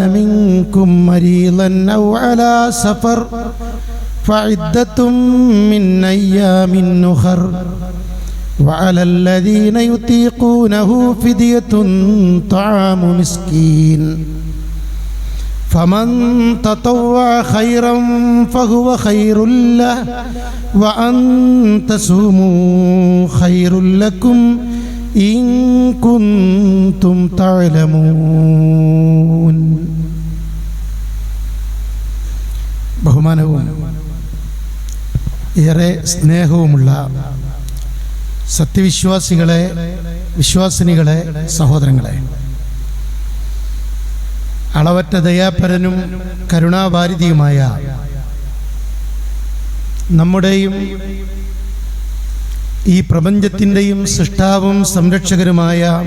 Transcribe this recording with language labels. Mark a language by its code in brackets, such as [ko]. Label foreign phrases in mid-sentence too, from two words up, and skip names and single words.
[ar] منكم مريضا أو على سفر فعدة من أيام أخر وعلى الذين يطيقونه فدية طعام مسكين فمن تطوع خيرا فهو خير له وأن تصوموا خير لكم إن كنتم [ml] تعلمون ബഹുമാനവും ഏറെ സ്നേഹവുമുള്ള സത്യവിശ്വാസികളെ, വിശ്വാസിനികളെ, സഹോദരങ്ങളെ, അളവറ്റ ദയാപരനും കരുണാവാരിധിയുമായ നമ്മുടെയും ഈ പ്രപഞ്ചത്തിൻ്റെയും സൃഷ്ടാവും സംരക്ഷകരുമായ